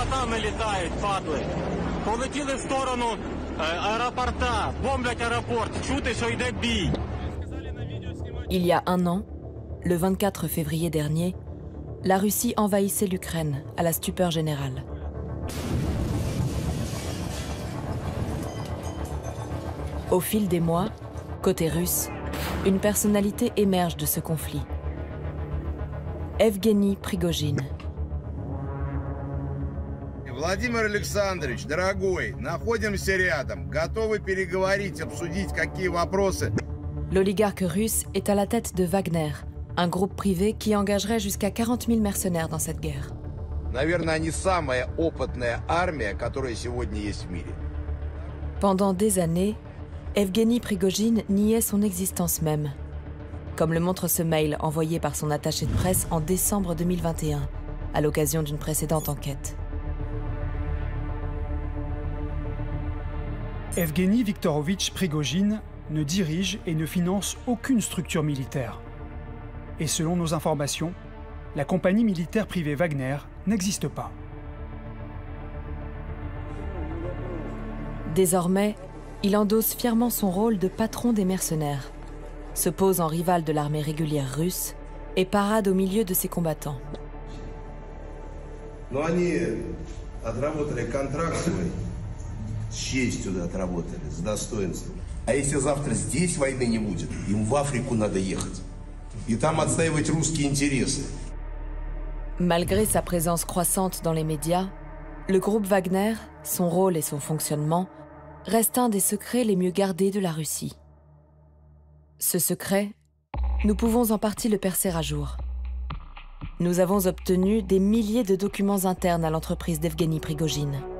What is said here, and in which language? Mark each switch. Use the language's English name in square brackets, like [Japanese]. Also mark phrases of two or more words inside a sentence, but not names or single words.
[Ukrainian] дронами літають, падли. Полетіли в сторону аеропорта, бомблять аеропорт. Чути, що йде бій. [French] Il y a un an, le 24 février dernier, la Russie envahissait l'Ukraine à la stupeur générale. Au fil des mois, côté russe, une personnalité émerge de ce conflit. Evgeny Prigojine. [Russian] Владимир Александрович, дорогой, находимся рядом, готовы переговорить, обсудить какие вопросы. [French] L'oligarque russe est à la tête de Wagner, un groupe privé qui engagerait jusqu'à 40 000 mercenaires dans cette guerre. [Russian] Наверное, они самая опытная армия, которая сегодня есть в мире. [French] Pendant des années, Evgeny Prigojine niait son existence même, comme le montre ce mail envoyé par son attaché de presse en décembre 2021, à l'occasion d'une précédente enquête. Evgeny Viktorovitch Prigojine ne dirige et ne finance aucune structure militaire. Et selon nos informations, la compagnie militaire privée Wagner n'existe pas. Désormais, il endosse fièrement son rôle de patron des mercenaires, se pose en rival de l'armée régulière russe et parade au milieu de ses combattants. [Russian] Но они отработали контракт свой, с честью отработали, с достоинством. А если завтра здесь войны не будет, им в Африку надо ехать. И там отстаивать русские интересы. [French] Malgré sa présence croissante dans les médias, le groupe Wagner, son rôle et son fonctionnement, reste un des secrets les mieux gardés de la Russie. Ce secret, nous pouvons en partie le percer à jour. Nous avons obtenu des milliers de documents internes à l'entreprise d'Evgeny Prigojine.